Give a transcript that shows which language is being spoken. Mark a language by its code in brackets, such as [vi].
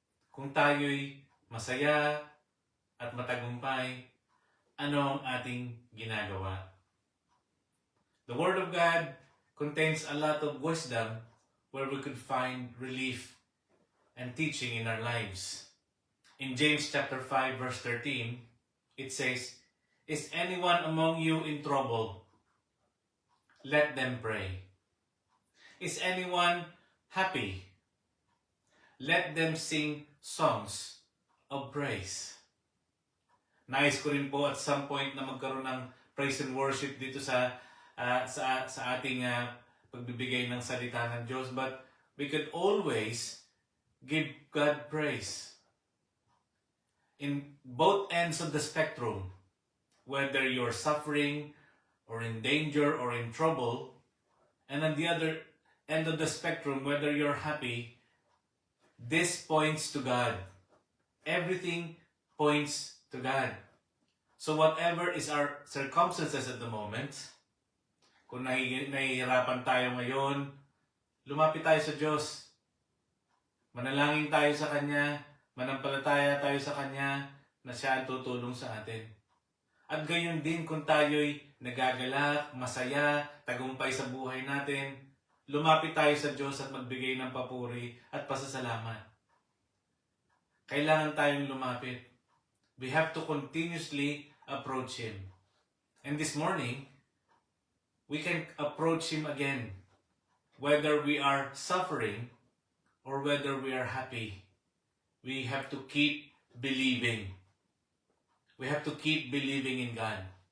[tl] Kung tayo'y masaya at matagumpay, ano ang ating ginagawa? [en] The Word of God contains a lot of wisdom where we could find relief and teaching in our lives. In James chapter 5 verse 13, it says, "Is anyone among you in trouble? Let them pray. Is anyone happy? Let them sing songs of praise." [tl] Nais ko rin po [en] at some point [tl] na magkaroon ng [en] praise and worship [tl] dito sa ating pagbibigay ng salita ng Diyos. [en] But we could always give God praise. In both ends of the spectrum, whether you're suffering or in danger or in trouble, and on the other end of the spectrum, whether you're happy, this points to God. Everything points to God. So whatever is our circumstances at the moment, [tl] kung nahihirapan tayo ngayon, lumapit tayo sa Diyos. Manalangin tayo sa Kanya, manampalataya tayo sa Kanya na Siya ang tutulong sa atin. At gayon din kung tayo'y nagagalak, masaya, tagumpay sa buhay natin, lumapit tayo sa Diyos at magbigay ng papuri at pasasalamat. Kailangan tayong lumapit. [en] We have to continuously approach Him. And this morning, we can approach Him again, whether we are suffering or whether we are happy. We have to keep believing. We have to keep believing in God.